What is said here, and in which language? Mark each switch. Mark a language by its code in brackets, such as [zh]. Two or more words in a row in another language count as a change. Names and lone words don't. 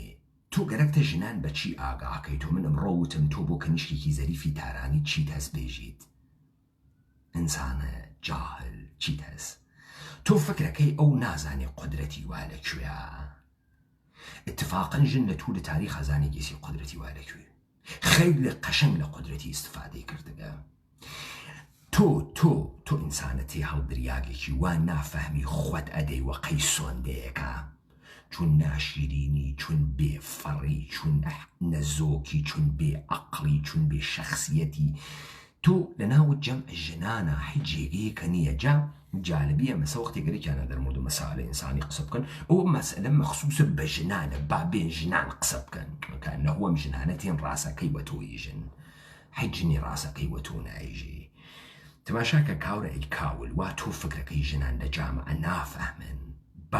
[sdh] تۆ گەرەکتە ژنان بە چی ئاگاکەی تۆ من ئەمڕۆ وتم تۆ بۆ کەنیشتێکی زەریفی تارانی چیت هەست بێژیت ئینسانە جاهل چیت هەست تۆ فکرەکەی ئەو نازانێ قودرەتی وا لەکوێیە اتفاقا ژن لە توولە تاریخ خەزانێ گێسی قودرەتی وا لەکوێ خەیلی قەشەنگ لە قودرەتی ئیستفادەی کردگە تۆ ئینسانە تێ هەڵدریاگێکی وا نافەهمی خۆت ئەدەی وە قەی سۆندەیەکە چون ناشیرینی چون بێفەڕی چون نەزۆکی چون بێ عەقڵی چون بێ شەخسیەتی تۆ لە ناوت جەمع ژنانە هیچ جێگەیەکە نییە جالبیە مەسە وەختی گەرێکیانە دەرمورد و مەسائلە ئینسانی قسە بکەن ئەوە مەسئلە مەخسووسە بە ژنانە با بێن ژنان قسە بکەن کە نەهۆم ژنانە تێن ڕاستەکەی وە تۆی ژن هیچ ژنی ڕاستەکەی وە تۆ نایژێ تەماشاکە کاورە ئەی کاول وا تۆ فکرەکەی ژنان لە جامعە نافەهمن با